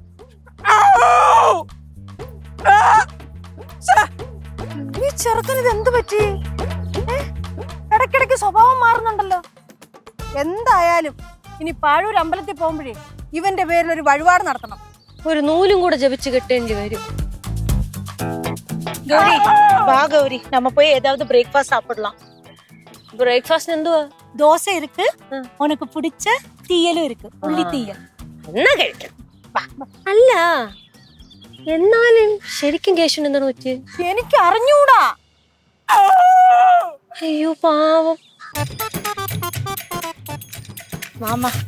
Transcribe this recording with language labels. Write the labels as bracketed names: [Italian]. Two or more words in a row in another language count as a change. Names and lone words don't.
[Malayalam] ഈ ചെറുക്കന് ഇത് എന്ത് പറ്റി? ഇടയ്ക്കിടയ്ക്ക് സ്വഭാവം മാറുന്നുണ്ടല്ലോ. എന്തായാലും ഇനി പാഴൂർ അമ്പലത്തിൽ പോകുമ്പോഴേ ഇവന്റെ പേരിൽ ഒരു വഴിപാട് നടത്തണം. ഒരു നൂലും കൂടെ ജപിച്ച് കെട്ടേണ്ടി വരും. [Tamil] கௌரி வா கௌரி, நம்ம போய் ஏதாவது பிரேக்ஃபாஸ்ட் சாப்பிடலாம். [Malayalam] ബ്രേക്ക്ഫാസ്റ്റ് എന്തുവാ? [Tamil] தோசை இருக்கு, உனக்கு பிடிச்ச தீயலும் இருக்கு, உள்ளி தீயல். [Malayalam] എന്നാ കഴിക്കാം. അല്ല എന്നാലും ശരിക്കും കേശവൻ എന്താണ് പറ്റിയത്? എനിക്ക് അറിഞ്ഞൂടാ. അയ്യോ പാവം. മാമ